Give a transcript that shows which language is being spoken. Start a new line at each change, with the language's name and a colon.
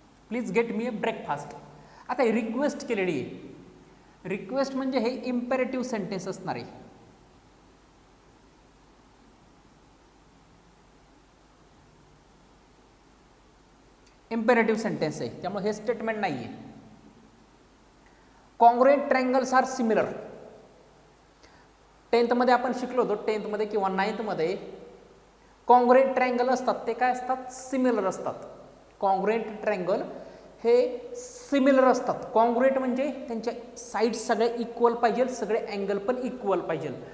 English: Please get me a breakfast.
Marathi: आता request केलेली आहे. रिक्वेस्ट म्हणजे हे इम्पेरेटिव्ह सेंटेन्स असणार आहे. इम्पेरेटिव्ह सेंटेन्स आहे, त्यामुळे हे स्टेटमेंट नाही आहे.
English: Congruent triangles are similar.
Marathi: 10th मध्ये आपण शिकलो होतो, 10th मध्ये किंवा 9th मध्ये कॉन्ग्रुएंट ट्रायंगल असतात ते काय असतात, सिमिलर असतात. कॉन्ग्रुएंट ट्रायंगल हे सिमिलर असतात. कॉन्ग्रुएंट म्हणजे त्यांच्या साईड्स सगळे इक्वल पाहिजे, सगळे अँगल पण इक्वल पाहिजे.